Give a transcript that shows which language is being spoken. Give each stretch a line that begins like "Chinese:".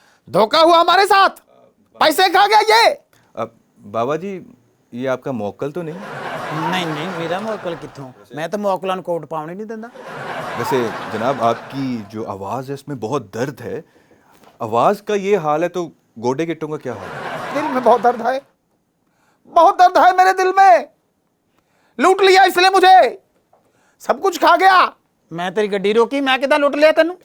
Hindi: धोखा हुआ हमारे साथ, पैसे खा गया ये। अब बाबा जी, ये आपका मौकल तो नहीं?
Punjabi: ਨਹੀਂ ਨਹੀਂ, ਮੇਰਾ ਮੌਕਲ ਕਿੱਥੋਂ, ਮੈਂ ਤਾਂ ਮੌਕਲਾਂ ਨੂੰ ਕੋਟ ਪਾਉਣ ਹੀ ਨਹੀਂ ਦਿੰਦਾ।
Hindi: वैसे जनाब, आपकी जो आवाज़ है इसमें बहुत दर्द है। आवाज़ का ये हाल है तो गोडे गिट्टों का क्या हाल है? दिल में बहुत दर्द है, बहुत दर्द है मेरे दिल में। लूट लिया इसने मुझे, सब कुछ खा गया।
Punjabi: ਮੈਂ ਤੇਰੀ ਗੱਡੀ ਰੋਕੀ, मैं किदा लुट लिया तेनू?